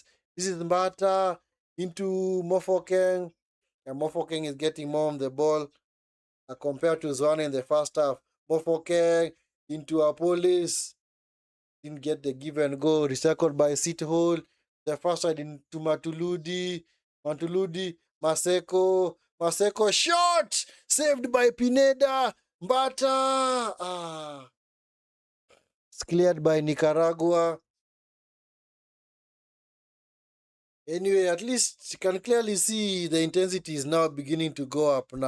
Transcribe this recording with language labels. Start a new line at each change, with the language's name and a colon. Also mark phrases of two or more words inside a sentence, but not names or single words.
English: This is Mbata into Mofokeng. And Mofokeng is getting more on the ball compared to Zwane in the first half. Mofokeng into Apolis. Didn't get the give and go. Recycled by City Hall. The first side into Matuludi. Matuludi. Maseko. Maseko shot! Saved by Pineda. Mbata. Ah. It's cleared by Nicaragua. Anyway, at least you can clearly see the intensity is now beginning to go up now.